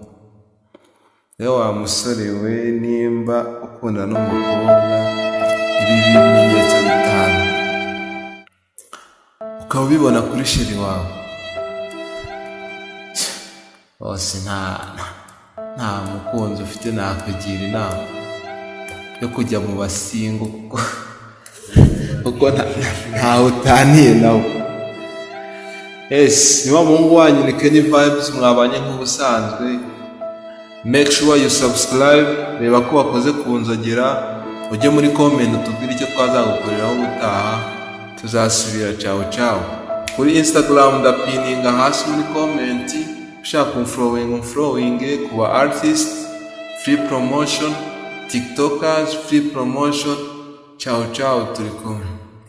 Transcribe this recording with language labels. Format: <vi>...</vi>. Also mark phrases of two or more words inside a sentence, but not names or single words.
<rw>Rero wa musore we, nimba ukunda n'umukobwa, ibi bimenyetso bitanu ukaba ubibona kuri sheri wawe, bose nta mukunzi ufite, nakugira inama yo kujya mu basingo kuko ntawe utaniye nawe. Niba muhungu wanyu ni Kenny Vibes, mwabanye nk'ubusanzwe. Make sure you subscribe, reba ko wakoze kunzogera, ujye muri comment utubwire icyo twazagukoreraho ubutaha. Tuzasubira ciao. Kuri Instagram ndapininga hasi muri comment, ushaka umfollowing kuba artist,</rw> <en>free promotion, tiktokers, free promotion.</en> <rw>Ciao, turi kumwe.</rw>